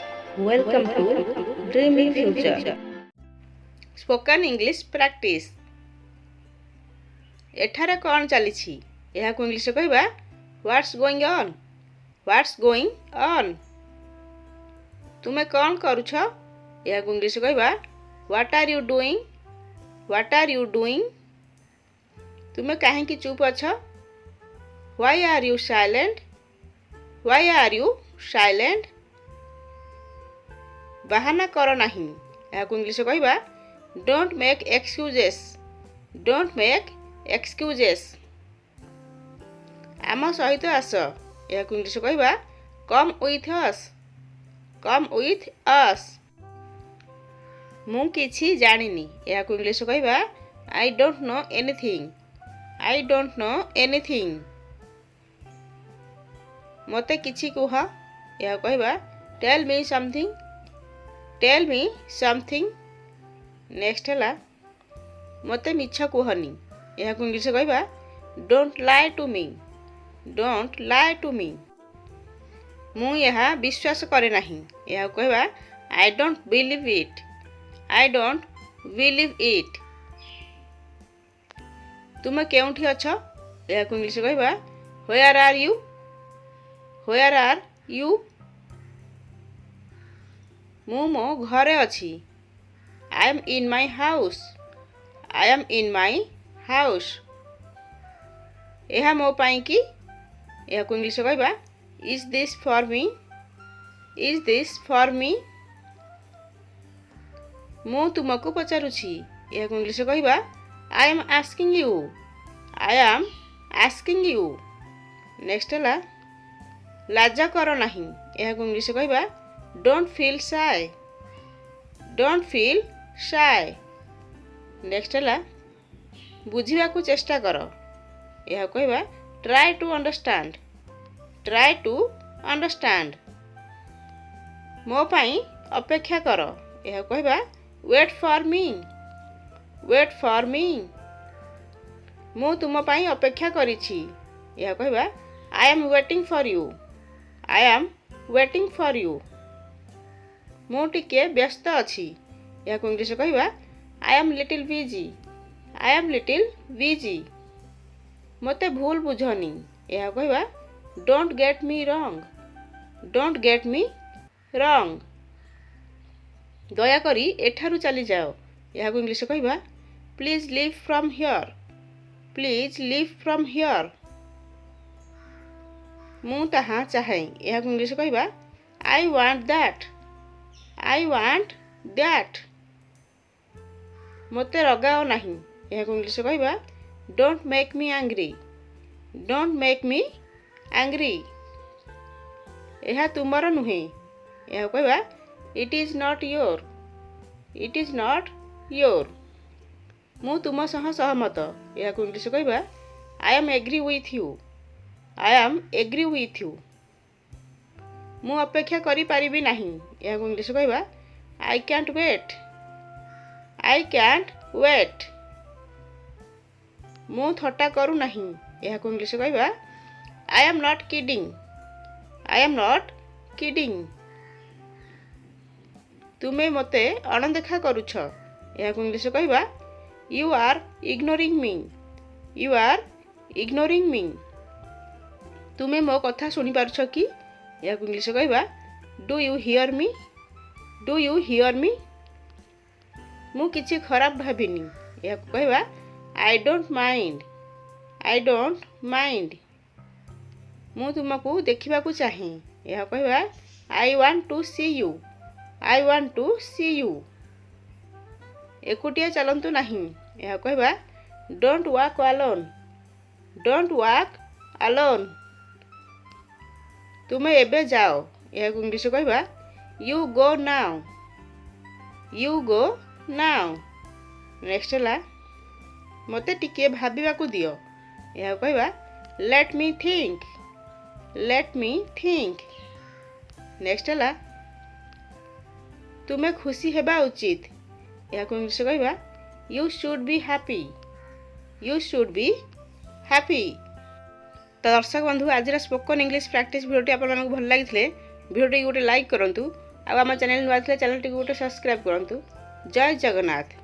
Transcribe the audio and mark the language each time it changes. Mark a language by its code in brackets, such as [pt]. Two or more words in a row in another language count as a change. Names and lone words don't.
[en] Welcome to Dreamy Future. Spoken English Practice. [or] ଏଠାରେ କ'ଣ ଚାଲିଛି? ଏହାକୁ ଇଂଲିଶରେ କହିବା [en] What's going on? What's going on? [or] ତୁମେ କ'ଣ କରୁଛ? ଏହାକୁ ଇଂଲିଶରେ କହିବା [en] What are you doing? What are you doing? [or] ତୁମେ କାହିଁକି ଚୁପ୍ ଅଛ? [en] Why are you silent? Why are you silent? [or] ବାହାନା କର ନାହିଁ। ଏହାକୁ ଇଂଲିଶରେ କହିବା [en] Don't make excuses. Don't make excuses. [or] ଆମ ସହିତ ଆସ। ଏହାକୁ ଇଂଲିଶରେ କହିବା [en] Come with us. Come with us. [or] ମୁଁ କିଛି ଜାଣିନି। ଏହାକୁ ଇଂଲିଶରେ କହିବା [en] I don't know anything. I don't know anything. [or] ମୋତେ କିଛି କୁହ। ଏହାକୁ କହିବା [en] Tell me something. Tell me something. [or] ନେକ୍ସଟ ହେଲା ମୋତେ ମିଛ କୁହନି। ଏହାକୁ ଇଂଲିଶରେ କହିବା [en] Don't lie to me. Don't lie to me. [or] ମୁଁ ଏହା ବିଶ୍ୱାସ କରେ ନାହିଁ। ଏହାକୁ କହିବା [en] I don't believe it. I don't believe it. [or] ତୁମେ କେଉଁଠି ଅଛ? ଏହାକୁ ଇଂଲିଶରେ କହିବା [en] Where are you? Where are you? [or] ମୁଁ ମୋ ଘରେ ଅଛି। [en] I am in my house. I am in my house. [or] ଏହା ମୋ ପାଇଁ କି? ଏହାକୁ ଇଂଲିଶରେ କହିବା [en] Is this for me? Is this for me? [or] ମୁଁ ତୁମକୁ ପଚାରୁଛି। ଏହାକୁ ଇଂଲିଶରେ କହିବା [en] I am asking you. I am asking you. [or] ନେକ୍ସଟ ହେଲା ଲାଜ କର ନାହିଁ। ଏହାକୁ ଇଂଲିଶରେ କହିବା [en] Don't feel shy. Don't feel shy. [or] ନେକ୍ସଟ ହେଲା ବୁଝିବାକୁ ଚେଷ୍ଟା କର। ଏହାକୁ କହିବା [en] Try to understand. Try to understand. [or] ମୋ ପାଇଁ ଅପେକ୍ଷା କର। ଏହାକୁ କହିବା [en] Wait for me. Wait for me. [or] ମୁଁ ତୁମ ପାଇଁ ଅପେକ୍ଷା କରିଛି। ଏହାକୁ କହିବା [en] I am waiting for you. I am waiting for you. [or] ମୁଁ ଟିକେ ବ୍ୟସ୍ତ ଅଛି। ଏହାକୁ ଇଂଲିଶରେ କହିବା [en] I am little busy. I am little busy. [or] ମୋତେ ଭୁଲ ବୁଝନି। ଏହାକୁ କହିବା [en] Don't get me wrong. Don't get me wrong. [or] ଦୟାକରି ଏଠାରୁ ଚାଲିଯାଅ। ଏହାକୁ ଇଂଲିଶରେ କହିବା [en] Please leave from here. Please leave from here. [or] ମୁଁ ତାହା ଚାହେଁ। ଏହାକୁ ଇଂଲିଶରେ କହିବା [en] I want that. I want that. [or] ମୋତେ ରଗାଅ ନାହିଁ। ଏହାକୁ ଇଂଲିଶରେ କହିବା [en] Don't make me angry. Don't make me angry. [or] ଏହା ତୁମର ନୁହେଁ। ଏହାକୁ କହିବା [en] It is not your. It is not your. [or] ମୁଁ ତୁମ ସହ ସହମତ। ଏହାକୁ ଇଂଲିଶରେ କହିବା [en] I am agree with you. I am agree with you. [or] ମୁଁ ଅପେକ୍ଷା କରିପାରିବି ନାହିଁ। ଏହାକୁ ଇଂଲିଶରେ କହିବା [en] I can't wait. I can't wait. [or] ମୁଁ ଥଟ୍ଟା କରୁନାହିଁ। ଏହାକୁ ଇଂଲିଶରେ କହିବା [en] I am not kidding. I am not kidding. [or] ତୁମେ ମୋତେ ଅଣଦେଖା କରୁଛ। ଏହାକୁ ଇଂଲିଶରେ କହିବା [en] You are ignoring me. You are ignoring me. [or] ତୁମେ ମୋ କଥା ଶୁଣିପାରୁଛ କି? ଏହାକୁ ଇଂଲିଶରେ କହିବା [en] Do you hear me? Do you hear me? [or] ମୁଁ କିଛି ଖରାପ ଭାବିନି। ଏହାକୁ କହିବା [en] I don't mind. I don't mind. [or] ମୁଁ ତୁମକୁ ଦେଖିବାକୁ ଚାହେଁ। ଏହାକୁ କହିବା [en] I want to see you. I want to see you. [or] ଏକୁଟିଆ ଚାଲନ୍ତୁ ନାହିଁ। ଏହାକୁ କହିବା [en] Don't walk alone. Don't walk alone. [or] ତୁମେ ଏବେ ଯାଅ। ଏହାକୁ ଇଂଲିଶରେ କହିବା [en] You go now. You go now. [or] ନେକ୍ସଟ ହେଲା ମୋତେ ଟିକିଏ ଭାବିବାକୁ ଦିଅ। ଏହାକୁ କହିବା [en] Let me think. Let me think. [or] ନେକ୍ସଟ ହେଲା ତୁମେ ଖୁସି ହେବା ଉଚିତ। ଏହାକୁ ଇଂଲିଶରେ କହିବା [en] You should be happy. You should be happy. [or] ତ ଦର୍ଶକ ବନ୍ଧୁ ଆଜିର [en] Spoken English Practice [or] ଭିଡ଼ିଓଟି ଆପଣମାନଙ୍କୁ ଭଲ ଲାଗିଥିଲେ ଭିଡ଼ିଓଟି ଗୋଟେ ଲାଇକ୍ କରନ୍ତୁ। ଆମ ଚ୍ୟାନେଲ ନୂଆ ଥିଲେ ଚ୍ୟାନେଲ ଟି ଗୋଟେ ସବସ୍କ୍ରାଇବ କରନ୍ତୁ। ଜୟ ଜଗନ୍ନାଥ।